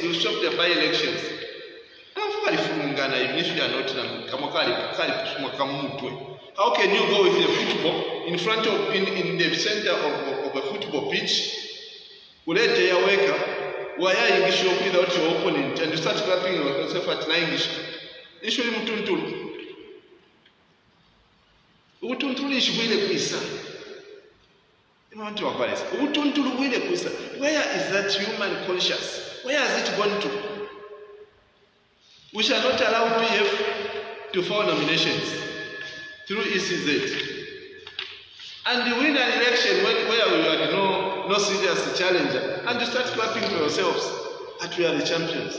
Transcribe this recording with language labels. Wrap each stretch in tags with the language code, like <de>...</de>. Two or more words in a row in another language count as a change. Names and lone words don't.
<en>We've stopped the by-elections. Even if you are not, how can you go with the football in front of, in the center of a football pitch? Without your opponent and you start clapping yourself at English.</en> <bem>Usually mutuntulu. Utuntulu ishwile kwisa. Utuntulu wile kwisa.</bem> <en>Where is that human conscience? Where has it gone to? We shall not allow PF to file nominations through ECZ. And you win an election where we had no serious challenger, and you start clapping for yourselves that we are the champions.</en>